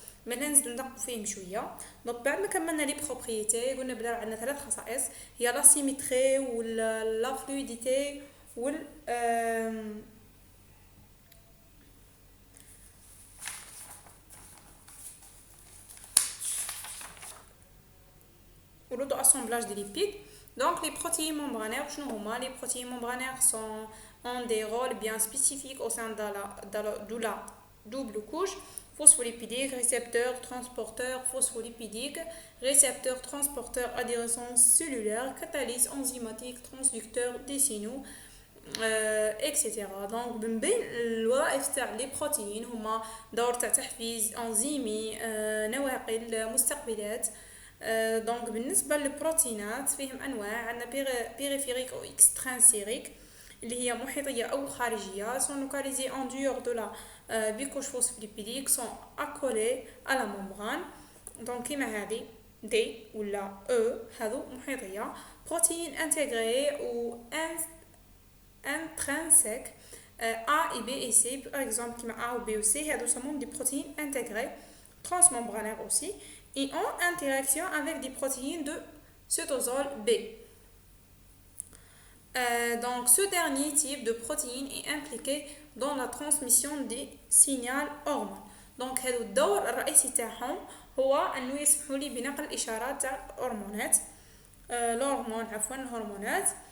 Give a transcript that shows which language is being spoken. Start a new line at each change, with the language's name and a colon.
Arabic: maintenant نزيدو ندققو فيهم شويه. دونك بعد ما كملنا لي بروبريتي قلنا بلا عندنا ثلاث خصائص هي لا سيمتري ولا فلويديتي وال l'auto-assemblage des lipides.
French: Donc les protéines membranaires, les protéines membranaires ont des rôles bien spécifiques au sein de la double couche phospholipidique, récepteur, transporteur phospholipidique, récepteur, transporteur, adhérence cellulaire, catalyse enzymatique, transducteur des signaux، etc.
Arabic: Donc من بين الوظائف تاع لي بروتين هما دور تاع تحفيز انزيمي، نواقل، مستقبلات. دونك بالنسبه للبروتينات فيهم انواع، عندنا بيريفيريك او اكسترانسيريك اللي هي محيطيه او خارجيه،
French: sont localisés en dehors de la bicouche phospholipidique، sont accolés à la membrane.
Arabic: دونك كيما هذه دي ولا او هذو محيطيه.
French: بروتين انتغري او intrinsèque A et B et C par exemple كيما A ou B ou C
Arabic: هذو سموهم
French: des protéines intégrées transmembranaires aussi et en interaction avec des protéines de cytosol B. Donc ce dernier type de protéine est impliqué dans la transmission des signaux hormones.
Arabic: Donc هذا الدور الرئيسي تاعهم هو انه يسمحوا لي بنقل الاشارات تاع الهرمونات، الهرمونات.